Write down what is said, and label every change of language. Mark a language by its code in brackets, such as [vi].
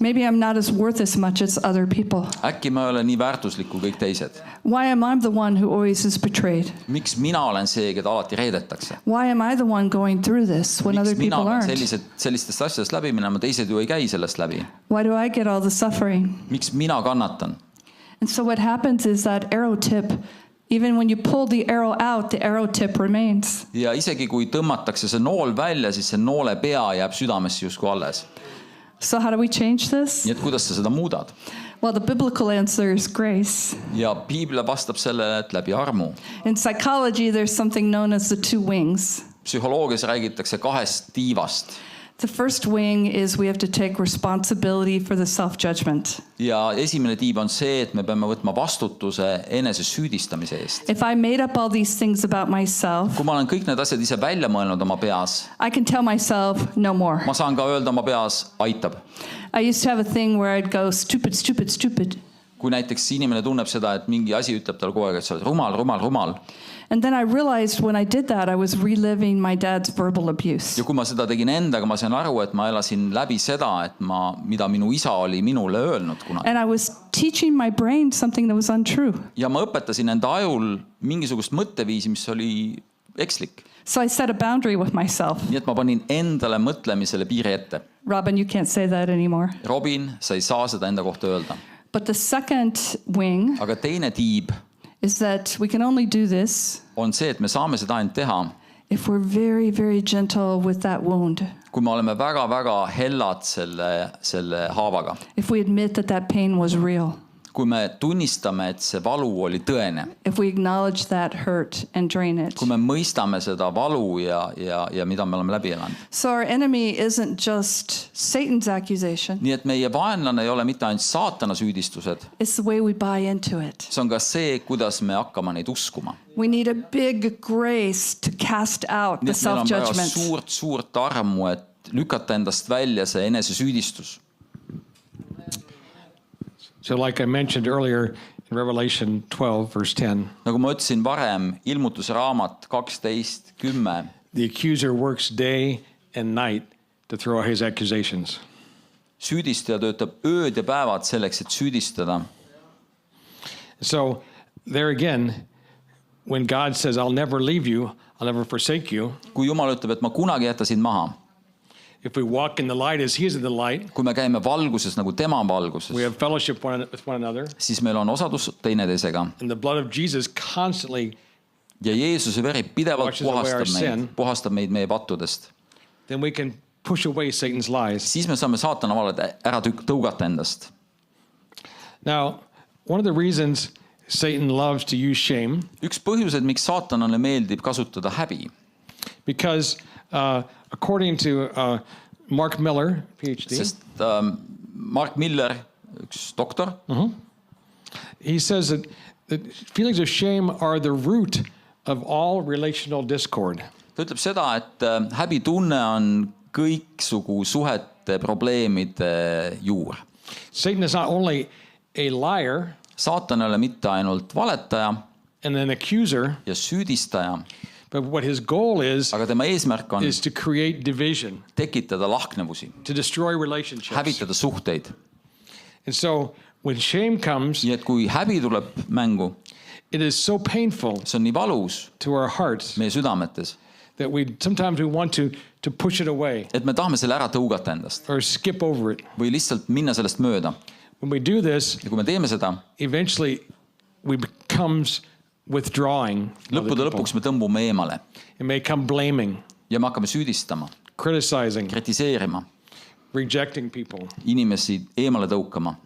[en] Maybe I'm not as worth as much as other people. [et] Äkki ma ei ole nii väärtuslik kui kõik teised. [en] Why am I the one who always is betrayed? [et] Miks mina olen see, keda alati reedetakse? [en] Why am I the one going through this when other [et] Miks mina [en] people aren't? [et] sellistest asjadest läbi minema, teised ju ei käi sellest läbi? [en] Why do I get all the suffering? [et] Miks mina kannatan? [en] And so what happens is that arrow tip, even when you pull the arrow out, the arrow tip remains. [et] Ja isegi kui tõmmatakse see nool välja, siis see noole pea jääb südamesse justkui alles. [en] So how do we change this? [et] Nii et kuidas sa seda muudad? [en] Well, the biblical answer is grace. [et] Ja piibel vastab sellele, et läbi armu. [en] In psychology, there's something known as the 2 wings. [et] Psühholoogias räägitakse 2 tiivast. [en] The first wing is we have to take responsibility for the self-judgment. [et] Ja esimene tiib on see, et me peame võtma vastutuse enese süüdistamise eest. [en] If I made up all these things about myself, [et] Kui ma olen kõik need asjad ise välja mõelnud oma peas, [en] I can tell myself no more. [et] ma saan ka öelda oma peas, aitab. [en] I used to have a thing where I'd go stupid, stupid, stupid. [et] Kui näiteks inimene tunneb seda, et mingi asi ütleb talle kogu aeg, et sa oled rumal, rumal, rumal. [en] And then I realized when I did that, I was reliving my dad's verbal abuse. [et] Ja kui ma seda tegin endaga, ma sain aru, et ma elasin läbi seda, et mida minu isa oli minule öelnud kunagi. [en] And I was teaching my brain something that was untrue. [et] Ja ma õpetasin enda ajul mingisugust mõtteviisi, mis oli ekslik. [en] So I set a boundary with myself. [et] Nii et ma panin endale mõtlemisele piiri ette. [en] Robin, you can't say that anymore. [et] Robin, sa ei saa seda enda kohta öelda. [en] But the second wing [et] Aga teine tiib [en] is that we can only do this [et] on see, et me saame seda ainult teha, [en] if we're very, very gentle with that wound. [et] kui me oleme väga-väga hellad selle haavaga. [en] If we admit that that pain was real. [et] Kui me tunnistame, et see valu oli tõene. [en] If we acknowledge that hurt and drain it. [et] Kui me mõistame seda valu ja mida me oleme läbi elanud. [en] So our enemy isn't just Satan's accusation. [et] Nii et meie vaenlane ei ole mitte ainult saatana süüdistused. [en] It's the way we buy into it. [et] See on ka see, kuidas me hakkame neid uskuma. [en] We need a big grace to cast out the [et] Nii et meil on vaja [en] self-judgment. [et] suurt armu, et lükata endast välja see enese süüdistus. [en] So like I mentioned earlier in Revelation 12, verse 10, [et] Nagu ma ütlesin varem, ilmutuse raamat 12:10. [en] the accuser works day and night to throw out his accusations. [et] Süüdistaja töötab ööd ja päevad selleks, et süüdistada. [en] So there again, when God says, I'll never leave you, I'll never forsake you, [et] Kui Jumal ütleb, et ma kunagi jäta sind maha, [en] if we walk in the light as he is in the light, [et] kui me käime valguses nagu tema on valguses, [en] we have fellowship with one another, [et] siis meil on osadus teineteisega. [en] and the blood of Jesus constantly, [et] Ja Jeesuse veri pidevalt [en] Washes away our sin. [et] puhastab meid meie pattudest. [en] then we can push away Satan's lies. [et] Siis me saame saatana valed ära tõugata endast. [en] Now, one of the reasons Satan loves to use shame, [et] Üks põhjuseid, miks saatanale meeldib kasutada häbi, [en] because according to Mark Miller, PhD, [et] sest Mark Miller üks doktor. [en] He says that feelings of shame are the root of all relational discord. [et] Ta ütleb seda, et häbitunne on kõiksugu suhete probleemide juur. [en] Satan is not only a liar [et] Saatan ei ole mitte ainult valetaja [en] and an accuser, [et] ja süüdistaja, [en] but what his goal is [et] aga tema eesmärk on [en] to create division, [et] tekitada lahknevusi, [en] to destroy relationships. [et] hävitada suhteid. [en] And so when shame comes, [et] Nii et kui häbi tuleb mängu, [en] it is so painful [et] see on nii valus [en] to our hearts [et] meie südametes, [en] that sometimes we want to push it away [et] et me tahame selle ära tõugata endast [en] or skip over it. [et] või lihtsalt minna sellest mööda. [en] When we do this, [et] Ja kui me teeme seda, [en] eventually we becomes withdrawing. from other [et] lõppude [en] people. [et] lõpuks me tõmbume eemale [en] It may come blaming, [et] ja me hakkame süüdistama, [en] criticizing, [et] kritiseerima, [en] rejecting people, [et] inimesi eemale tõukama